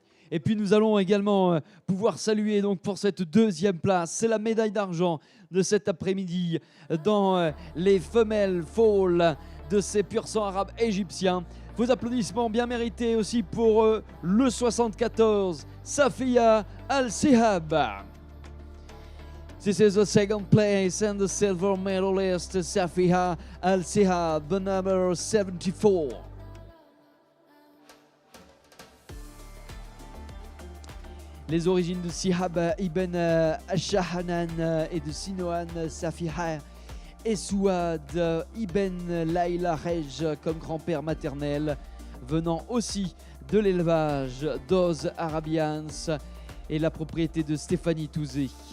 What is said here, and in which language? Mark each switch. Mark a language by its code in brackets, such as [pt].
[fr] Et puis nous allons également pouvoir saluer donc pour cette deuxième place, c'est la médaille d'argent de cet après-midi dans les femelles foals de ces pur sang arabes égyptiens. Vos applaudissements bien mérités aussi pour le 74, Safia Al-Sihab. [en] This is the second place and the silver medalist, Safia Al-Sihab, the number 74. [fr] Les origines de Sihab Ibn Shahanan et de Sinoan Safiha et Souad Ibn Laila Rej comme grand-père maternel, venant aussi de l'élevage d'Oz Arabians et la propriété de Stéphanie Touzé.